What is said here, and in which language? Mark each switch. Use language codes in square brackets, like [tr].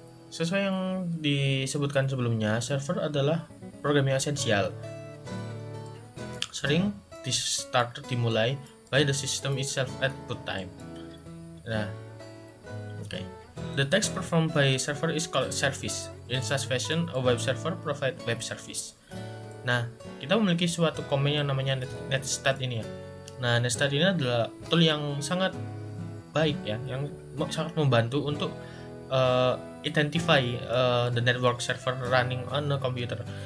[id] Sesuai yang disebutkan sebelumnya, server adalah program yang esensial. Sering dimulai [en] by the system itself at boot time. Nah, okay. The task performed by server is called service. In such fashion, a web server provide web service. [id] Nah, kita memiliki suatu komen yang namanya netstat ini ya. Nah, netstat ini adalah tool yang sangat baik ya, yang sangat membantu untuk [en] identify the network server running on a computer.